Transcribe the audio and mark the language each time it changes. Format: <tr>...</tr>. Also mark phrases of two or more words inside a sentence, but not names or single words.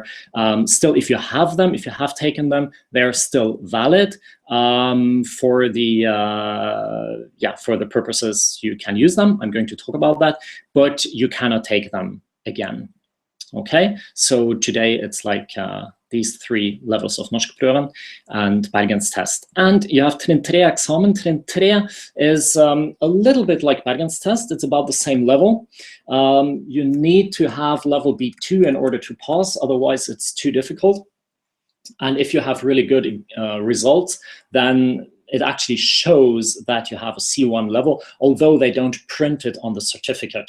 <en>Still, if you have them, if you have taken them, they're still valid for the purposes you can use them. I'm going to talk about that, but you cannot take them again. Okay, so today it's like these 3 levels of NORSKPRØVEN and BERGENSTESTEN. And you have Trinn 3 examen. Trinn 3 is a little bit like BERGENSTESTEN. It's about the same level. You need to have level B2 in order to pass, otherwise it's too difficult. And if you have really good results, then it actually shows that you have a C1 level, although they don't print it on the certificate.</en>